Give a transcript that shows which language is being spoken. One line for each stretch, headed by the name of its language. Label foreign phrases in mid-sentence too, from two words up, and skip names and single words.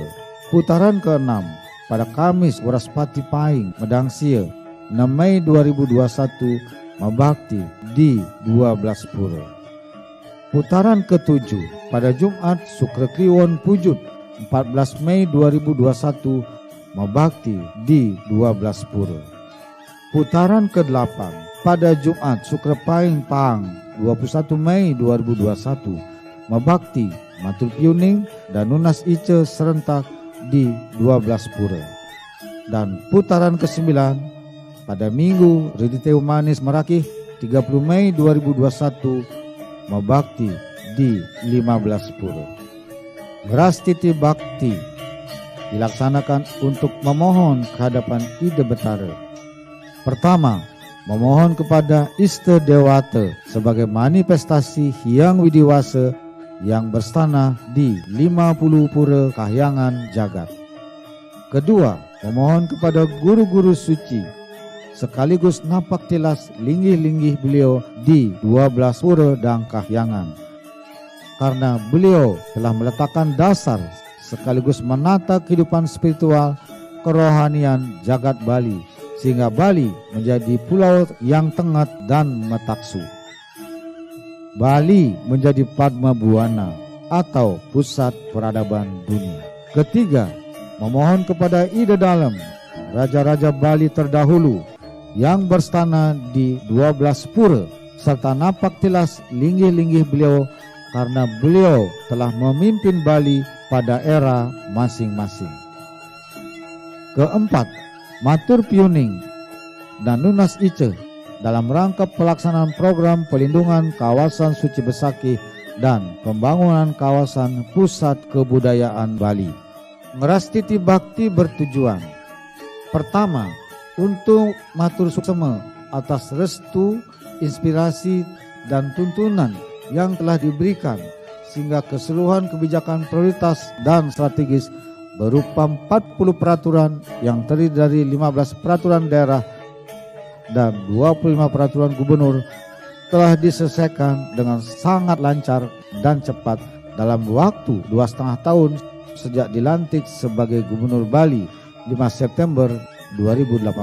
Indonesian: Putaran keenam pada Kamis Waraspati Paing Medangsia 6 Mei 2021 Mabakti di 12 pura. Putaran ketujuh pada Jumat Sukra Kliwon Pujut 14 Mei 2021 Mabakti di 12 pura. Putaran ke-8 pada Jumat Sukra Paing Pang 21 Mei 2021 Mabakti
Balinese: Matul Piuning
Indonesian: dan
Balinese: Nunas Ice
Indonesian: serentak di 12 pura. Dan putaran ke-9 pada Minggu Redite Umanis Merakih 30 Mei 2021 Mabakti di 15 pura. Ngeras titi bakti dilaksanakan untuk memohon kehadapan Ida Betara. Pertama, memohon kepada Iste Dewata sebagai manifestasi Hyang Widiwasa yang berstana di 50 pura kahyangan jagat. Kedua, memohon kepada guru-guru suci sekaligus napak tilas linggih-linggih beliau di 12 pura dan kahyangan, karena beliau telah meletakkan dasar sekaligus menata kehidupan spiritual kerohanian jagat Bali sehingga Bali menjadi pulau yang tengah dan metaksu. Bali menjadi Padma Buana atau pusat peradaban dunia. Ketiga, memohon kepada Ida Dalem, raja-raja Bali terdahulu yang berstana di 12 pura serta napak tilas linggih-linggih beliau karena beliau telah memimpin Bali pada era masing-masing. Keempat,
Balinese: Matur Piuning
Indonesian: dan
Balinese: Nunas Ice
Indonesian: dalam rangka pelaksanaan program pelindungan kawasan suci Besaki dan pembangunan kawasan pusat kebudayaan Bali. Ngeras titi bakti bertujuan pertama, untuk
Balinese: matur suksema
Indonesian: atas restu, inspirasi dan tuntunan yang telah diberikan sehingga keseluruhan kebijakan prioritas dan strategis berupa 40 peraturan yang terdiri dari 15 peraturan daerah dan 25 peraturan gubernur telah diselesaikan dengan sangat lancar dan cepat dalam waktu 2,5 tahun sejak dilantik sebagai Gubernur Bali 5 September 2018.